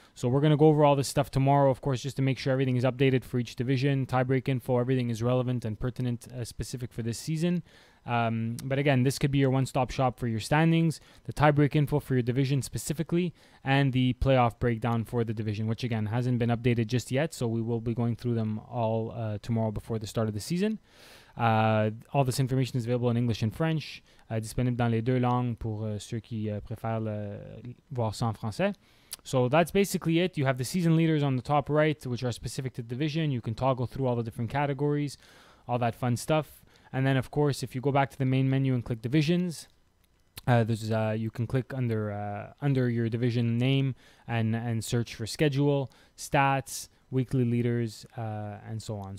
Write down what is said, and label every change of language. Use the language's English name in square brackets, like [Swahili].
[English] So we're going to go over all this stuff tomorrow, of course, just to make sure everything is updated for each division, tiebreak info, everything is relevant and pertinent, specific for this season. But again, this could be your one-stop shop for your standings, the tiebreak info for your division specifically, and the playoff breakdown for the division, which again hasn't been updated just yet. So we will be going through them all tomorrow before the start of the season. All this information is available in English and French, [French] disponible dans les deux langues pour ceux qui préfèrent voir ça en français. [English] So that's basically it. You have the season leaders on the top right, which are specific to the division. You can toggle through all the different categories, all that fun stuff. And then, of course, if you go back to the main menu and click divisions, you can click under your division name and search for schedule, stats, weekly leaders, and so on.